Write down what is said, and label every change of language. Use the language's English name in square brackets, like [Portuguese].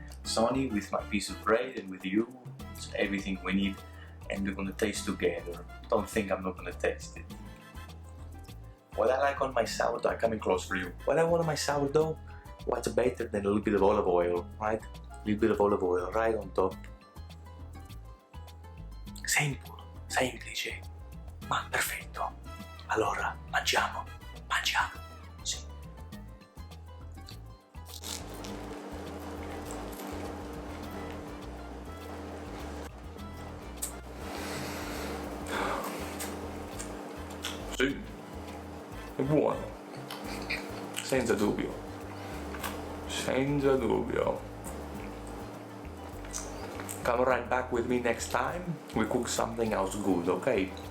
[English] Sunny with my piece of bread and with you. It's everything we need, and we're gonna taste together. Don't think I'm not gonna taste it. What I like on my sourdough, I'm coming close for you. What I want on my sourdough, what's better than a little bit of olive oil, right? A little bit of olive oil right on top. Simple, [Italian] semplice, ma perfetto. Allora, mangiamo, mangiamo. Sì. Sì, è buono, senza dubbio, senza dubbio. [English] Come right back with me next time, we cook something else good, okay?